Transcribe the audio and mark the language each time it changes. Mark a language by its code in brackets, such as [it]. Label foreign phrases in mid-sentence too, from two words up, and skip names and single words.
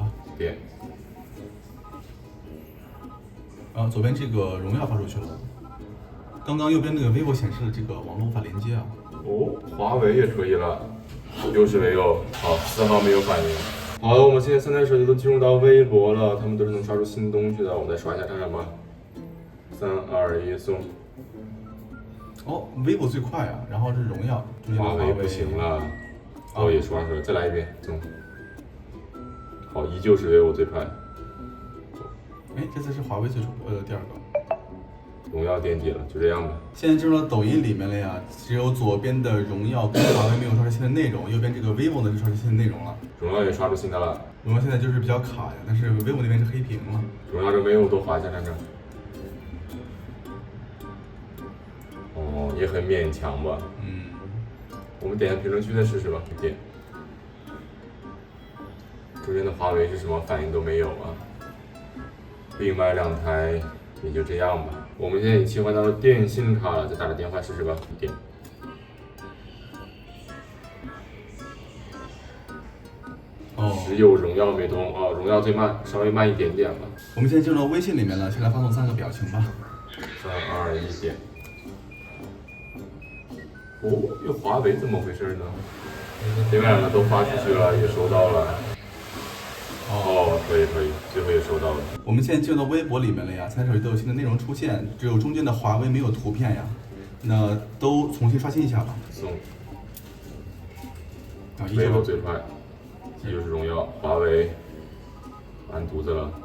[zh] 點。左邊這個榮耀發出去了，剛剛右邊那個 vivo 顯示的這個網絡無法連接啊。哦，華為也可以了，又是沒有，好，4號沒有反應。好的，我們現在3台手機都進入到微博了，他們都是能刷出新東西的，我們再刷一下看看吧。3、2、1，送。哦 ，vivo 最快啊，然後是榮耀，華為不行了，哦也刷出來，再來一遍，送。好，依舊是 vivo最快。哎，這次是華為最第2 個。榮耀墊底了，就這樣吧。現在進入到抖音裡面了呀，只有左邊的榮耀跟華為沒有刷出新的內容，右邊這個 vivo 呢就刷出新的內容了。榮耀也刷出新的了。榮耀現在就是比較卡呀，但是 vivo 那邊是黑屏了。榮耀這沒有多滑一下看看。哦，也很勉強吧。我們點下評論區再試試吧。點。中間的華為是什麼反應都沒有啊。另外2台也就這樣吧。我們現在已經切換到了電信卡了，再打個電話試試吧。點。只有榮耀沒通啊，榮耀最慢，稍微慢一點點吧。我們現在進入到微信裡面了，先來發送3個表情吧。 3、2、1，點。哦，这華為怎麼回事呢？另外2個都發出去了，也收到了。哦，可以，最後也收到了。我們現在進入到微博裡面了呀，3台手機都有新的內容出現，只有中間的華為沒有圖片呀，那都重新刷新一下吧。送。vivo最快，這就是榮耀，華為完犢子了。